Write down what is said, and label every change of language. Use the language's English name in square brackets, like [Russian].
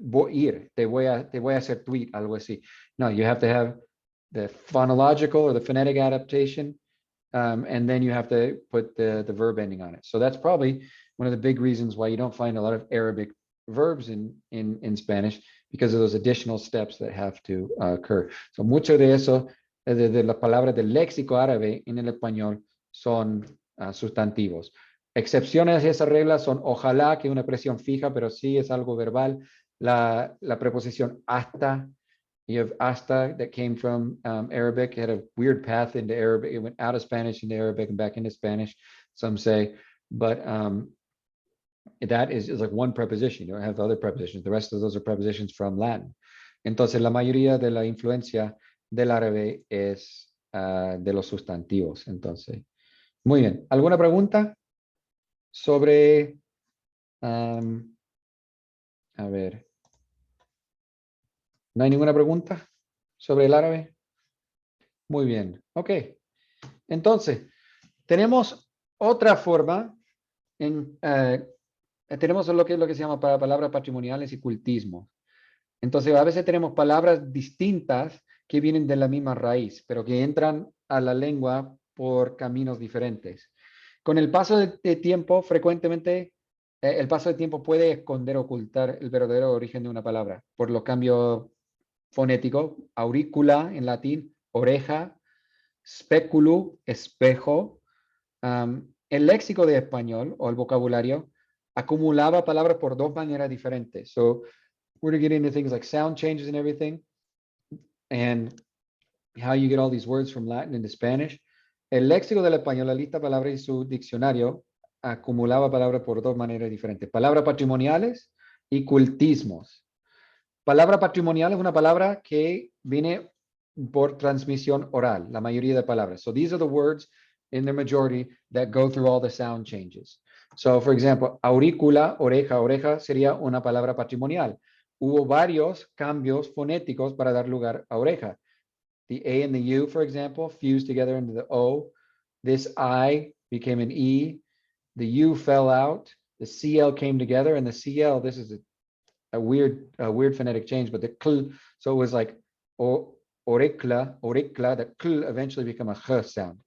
[Spanish] ir, te voy a hacer tweet, algo así. [English] No, you have to have the phonological or the phonetic adaptation, and then you have to put the verb ending on it. So that's probably one of the big reasons why you don't find a lot of Arabic verbs in Spanish, because of those additional steps that have to occur. [Spanish] So mucho de eso, de las palabras del léxico árabe en el español son sustantivos. Excepciones a esa regla son ojalá, que es una expresión fija, pero sí es algo verbal. La preposición hasta, [English] you have hasta that came from Arabic. It had a weird path into Arabic. It went out of Spanish into Arabic and back into Spanish, some say. But that is like one preposition. You don't have the other prepositions. The rest of those are prepositions from Latin. [Spanish] Entonces, la mayoría de la influencia del árabe es de los sustantivos. Entonces, muy bien. ¿Alguna pregunta sobre, a ver, ¿no hay ninguna pregunta sobre el árabe? Muy bien, ok. Entonces, tenemos otra forma, tenemos lo que se llama palabras patrimoniales y cultismos. Entonces, a veces tenemos palabras distintas que vienen de la misma raíz, pero que entran a la lengua por caminos diferentes. Con el paso de tiempo, frecuentemente, el paso de tiempo puede esconder, ocultar el verdadero origen de una palabra por los cambios fonéticos. Aurícula en latín, oreja, speculum, espejo. El léxico de español o el vocabulario acumulaba palabras por dos maneras diferentes. [English] So we're going to get into things like sound changes and everything, and how you get all these words from Latin into Spanish. [Spanish] El léxico del español, la lista de palabras y su diccionario acumulaba palabras por dos maneras diferentes. Palabras patrimoniales y cultismos. Palabra patrimonial es una palabra que viene por transmisión oral, la mayoría de palabras. [English] So these are the words in their majority that go through all the sound changes. So, for example, [Spanish] aurícula, oreja, oreja sería una palabra patrimonial. Hubo varios cambios fonéticos para dar lugar a oreja. [English] The A and the U, for example, fused together into the O. This I became an E. The U fell out. The CL came together, and the CL, this is a weird phonetic change, but the kl, so it was like orekla, the kl eventually became a ch sound.